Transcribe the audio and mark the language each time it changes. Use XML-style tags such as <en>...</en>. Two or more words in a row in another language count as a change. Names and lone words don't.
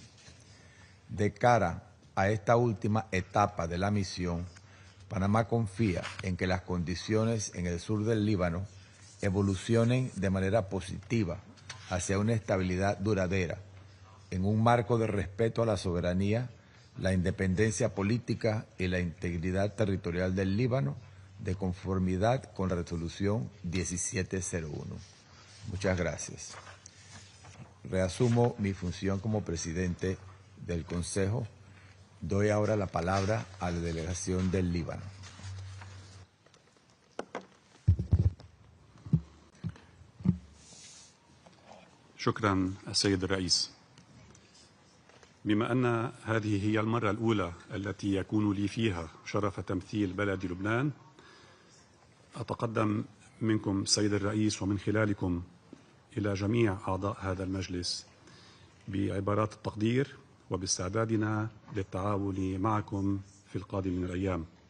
<es>De cara a esta última etapa de la misión, Panamá confía en que las condiciones en el sur del Líbano evolucionen de manera positiva hacia una estabilidad duradera, en un marco de respeto a la soberanía, la independencia política y la integridad territorial del Líbano, de conformidad con la resolución 1701. Muchas gracias. Reasumo mi función como presidente del Consejo. Doy ahora la palabra a la delegación del Líbano.</es> <ar>شكرا السيد الرئيس. بما أن هذه هي المرة الأولى التي يكون لي فيها شرف تمثيل بلد لبنان، أتقدم منكم السيد الرئيس ومن خلالكم إلى جميع أعضاء هذا المجلس بعبارات التقدير وباستعدادنا للتعاون معكم في القادم من الأيام.</ar>